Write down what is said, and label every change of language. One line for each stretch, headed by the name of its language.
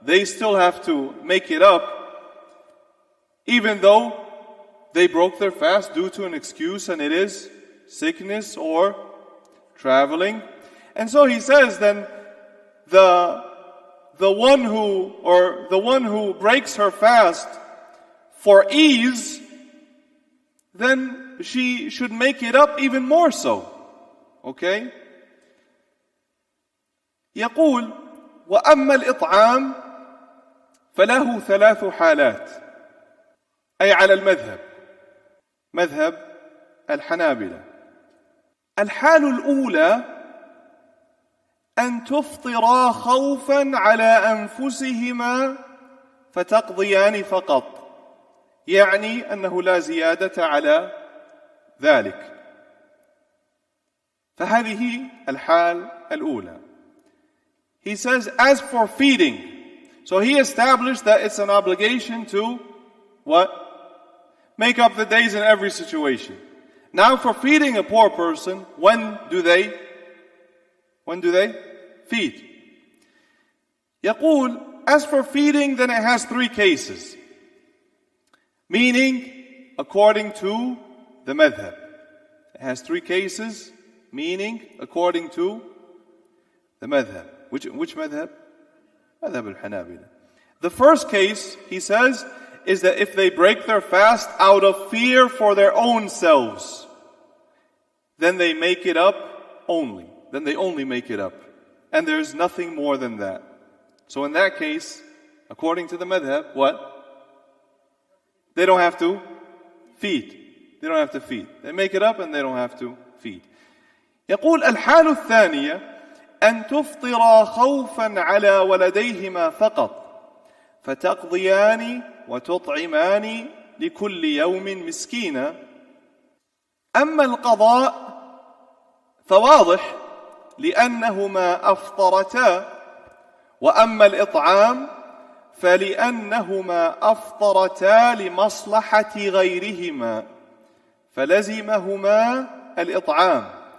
English: They still have to make it up, even though they broke their fast due to an excuse, and it is sickness or traveling. And so he says then the one who breaks her fast for ease, then she should make it up even more so. Okay?
Arabic: يقول وأما الإطعام فله 3 حالات أي على المذهب مذهب الحنابلة. الحال الأولى أن تفطرا خوفا على أنفسهما فتقضيان فقط، يعني أنه لا زيادة على ذلك. فهذه الحال الأولى.
English: He says, as for feeding, so he established that it's an obligation to what? Make up the days in every situation. Now for feeding a poor person, when do they feed? يقول, as for feeding, then it has 3 cases. meaning according to the madhab. It has three cases, meaning according to the madhab. Which madhab? Madhab al-Hanabila. The first case, he says, is that if they break their fast out of fear for their own selves, then they make it up only. Then they only make it up. And there's nothing more than that. So in that case, according to the madhab, what? They don't have to feed. They don't have to feed. They make it up and they don't have to feed.
Arabic: يقول الحال الثانية أن تفطر خوفا على ولديهما فقط فتقضيان وتطعمان لكل يوم مسكينا. أما القضاء فواضح لأنهما أفطرتا، وأما الإطعام فلأنهما أفطرتا لمصلحة غيرهما فلزمهما الإطعام.